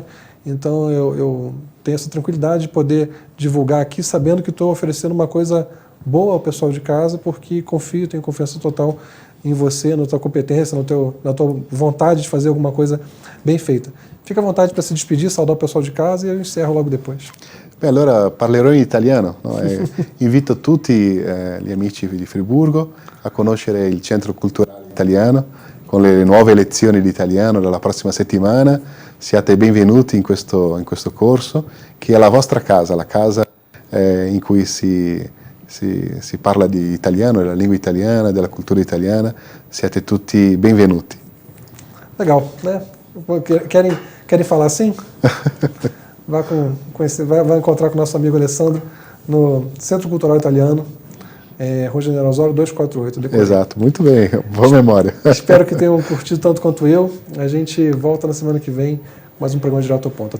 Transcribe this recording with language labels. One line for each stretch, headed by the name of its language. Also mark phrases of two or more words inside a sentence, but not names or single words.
Portuguese: Então eu tenho essa tranquilidade de poder divulgar aqui, sabendo que estou oferecendo uma coisa boa ao pessoal de casa, porque tenho confiança total em você, na tua competência, na tua vontade de fazer alguma coisa bem feita. Fica à vontade para se despedir, saudar o pessoal de casa e eu encerro logo depois.
Italian: Beh, allora parlerò in italiano. No? Invito tutti gli amici di Friburgo a conoscere il Centro Culturale Italiano con le nuove lezioni di italiano dalla prossima settimana. Siate benvenuti in questo corso, che è la vostra casa, la casa in cui si parla di italiano, della lingua italiana, della cultura italiana. Siete tutti benvenuti.
Portuguese: Legal, né? Querem falar assim? Vai encontrar com o nosso amigo Alessandro no Centro Cultural Italiano, Rua General Osório 248. Exato, muito bem, boa memória. Espero que tenham curtido tanto quanto eu. A gente volta na semana que vem com mais um programa Direto ao Ponto.